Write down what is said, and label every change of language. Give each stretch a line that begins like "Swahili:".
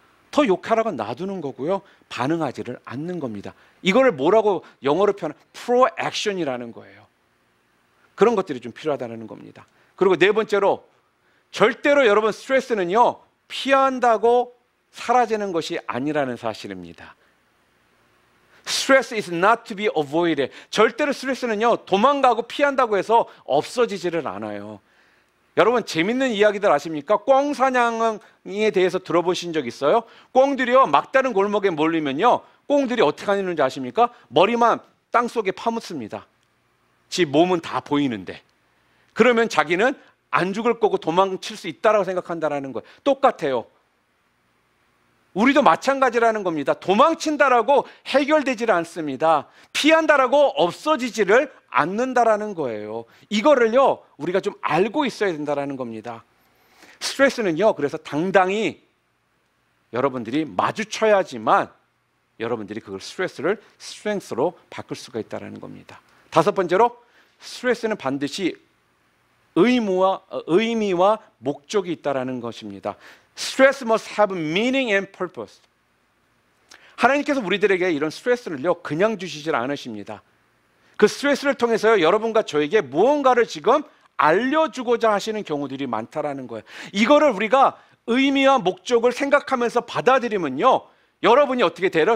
Korean: 더 욕하라고 놔두는 거고요. 반응하지를 않는 겁니다. 이거를 뭐라고 영어로 표현하면 proaction이라는 거예요. 그런 것들이 좀 필요하다는 겁니다. 그리고 네 번째로, 절대로 여러분 스트레스는요, 피한다고 사라지는 것이 아니라는 사실입니다.
English: Stress is not to be avoided.
Korean: 절대로 스트레스는요, 도망가고 피한다고 해서 없어지지를 않아요. 여러분, 재밌는 이야기들 아십니까? 꿩 사냥에 대해서 들어보신 적 있어요? 꿩들이요, 막다른 골목에 몰리면요, 꿩들이 어떻게 하는지 아십니까? 머리만 땅속에 파묻습니다. 지 몸은 다 보이는데. 그러면 자기는 안 죽을 거고 도망칠 수 있다라고 생각한다는 거예요. 똑같아요. 우리도 마찬가지라는 겁니다. 도망친다라고 해결되질 않습니다. 피한다라고 없어지지를 않는다라는 거예요. 이거를요, 우리가 좀 알고 있어야 된다라는 겁니다. 스트레스는요, 그래서 당당히 여러분들이 마주쳐야지만 여러분들이 그걸 스트레스를 스트렝스로 바꿀 수가 있다는 겁니다. 다섯 번째로, 스트레스는 반드시 의미와 목적이 있다는 것입니다.
English: Stress must have meaning and purpose.
Korean: 하나님께서 우리들에게 이런 스트레스를요, 그냥 주시질 않으십니다. 그 스트레스를 통해서 여러분과 저에게 무언가를 지금 알려주고자 하시는 경우들이 많다라는 거예요. 이거를 우리가 의미와 목적을 생각하면서 받아들이면요, 여러분이 어떻게 돼요?